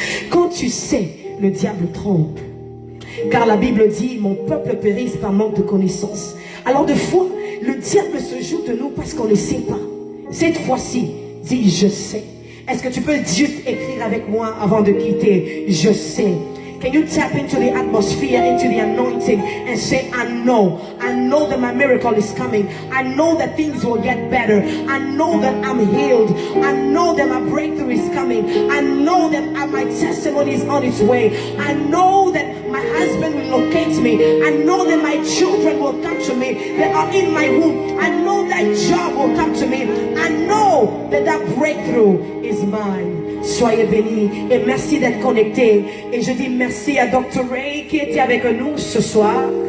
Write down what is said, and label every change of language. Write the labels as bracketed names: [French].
[French] Quand tu sais, le diable trompe. Car la Bible dit, mon peuple périsse par manque de connaissance. Alors, de fois, le diable se joue de nous parce qu'on ne sait pas. Cette fois-ci, dis, je sais. Est-ce que tu peux juste écrire avec moi avant de quitter? Je sais. [English] Can you tap into the atmosphere, into the anointing and say, I know that my miracle is coming. I know that things will get better. I know that I'm healed. I know that my breakthrough is coming. I know that my testimony is on its way. I know that my husband will locate me. I know that my children will come to me. They are in my womb. I know that job will come to me. I know that breakthrough is mine. [French] Soyez bénis et merci d'être connectés. Et je dis merci à Dr. Ray qui était avec nous ce soir.